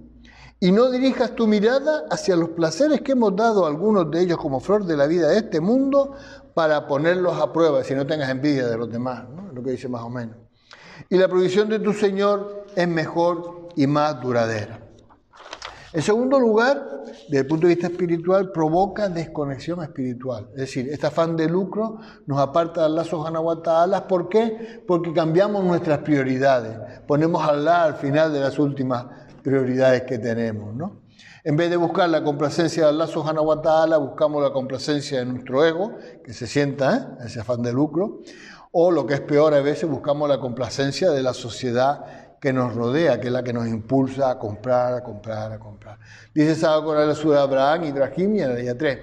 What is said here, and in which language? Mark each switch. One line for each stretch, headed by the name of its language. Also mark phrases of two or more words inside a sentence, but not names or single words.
Spanish: Y no dirijas tu mirada hacia los placeres que hemos dado a algunos de ellos como flor de la vida de este mundo para ponerlos a prueba, si no tengas envidia de los demás, ¿no? Lo que dice más o menos. Y la provisión de tu Señor es mejor y más duradera. En segundo lugar, desde el punto de vista espiritual, provoca desconexión espiritual. Es decir, este afán de lucro nos aparta de Allah
Arabic: سبحانه وتعالى.
Spanish: ¿Por qué? Porque cambiamos nuestras prioridades. Ponemos a Allah al final de las últimas prioridades que tenemos, ¿no? En vez de buscar la complacencia de Allah
Arabic: سبحانه وتعالى,
Spanish: buscamos la complacencia de nuestro ego, que se sienta ese afán de lucro, o lo que es peor a veces, buscamos la complacencia de la sociedad que nos rodea, que es la que nos impulsa a comprar, a comprar, a comprar. Dice Sado con la sura de Abraham, Ibrahim y en la ley 3.